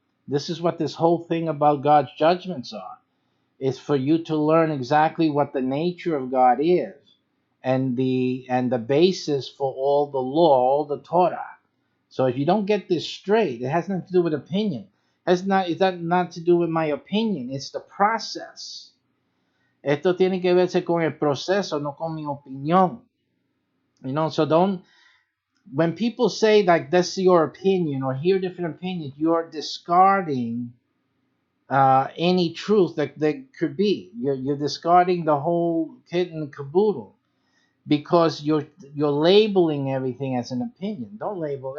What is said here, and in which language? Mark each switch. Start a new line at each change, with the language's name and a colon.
English: This is what this whole thing about God's judgments are. Is for you to learn exactly what the nature of God is and the basis for all the law, all the Torah. So if you don't get this straight, it has nothing to do with opinion. It's not to do with my opinion. It's the process.
Spanish: Esto tiene que verse con el proceso, no con mi opinión.
English: So don't. When people say like that's your opinion or hear different opinions, you're discarding any truth that could be. You're discarding the whole kit and caboodle because you're labeling everything as an opinion. Don't label.